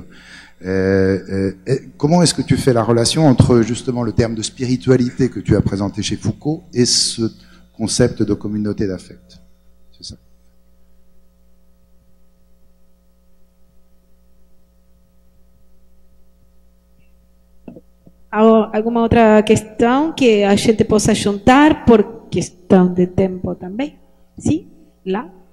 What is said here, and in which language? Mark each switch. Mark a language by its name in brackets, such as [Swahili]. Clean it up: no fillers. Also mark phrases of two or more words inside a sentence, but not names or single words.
[French] Comment est-ce que tu fais la relation entre justement le terme de spiritualité que tu as présenté chez Foucault et ce concept de communauté d'affect? C'est ça. [Portuguese] Alguma outra questão que a gente possa juntar por questão de tempo também? Sim? Lá?